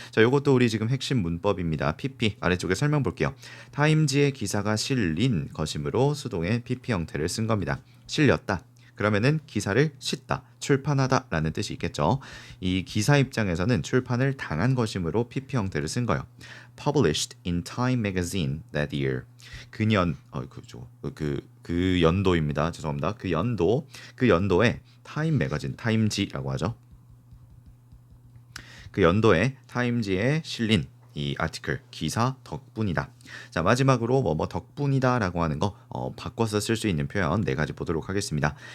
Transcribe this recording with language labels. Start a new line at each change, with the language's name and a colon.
Korean: 자, 요것도 우리 지금 핵심 문법입니다. PP 아래쪽에 설명 볼게요. 타임지의 기사가 실린 것이므로 수동의 PP 형태를 쓴 겁니다. 실렸다. 그러면은 기사를 싣다, 출판하다 라는 뜻이 있겠죠. 이 기사 입장에서는 출판을 당한 것이므로 PP 형태를 쓴 거예요.
English: Published in Time magazine that year.
Korean: 그년 그 연도입니다. 죄송합니다. 그 연도에 타임 매거진, 타임지라고 하죠. 그 연도에 타임지에 실린 이 아티클 기사 덕분이다. 자, 마지막으로 뭐뭐 덕분이다라고 하는 거 바꿔서 쓸 수 있는 표현 네 가지 보도록 하겠습니다.